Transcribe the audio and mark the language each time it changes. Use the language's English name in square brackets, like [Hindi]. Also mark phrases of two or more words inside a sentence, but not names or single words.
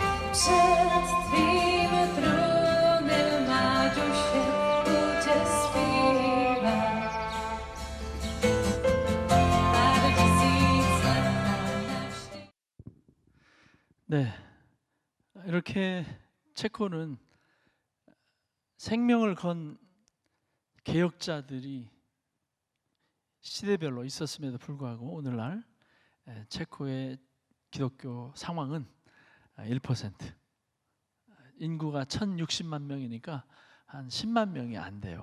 [Czech] Před tvým trůnem, ať už je uctívá. Pár tisíc let navždy. [Korean] 네, 이렇게 체코는 생명을 건 개혁자들이 시대별로 있었음에도 불구하고 오늘날 체코의 기독교 상황은 1%, 인구가 1,060만 명이니까 한 10만 명이 안 돼요.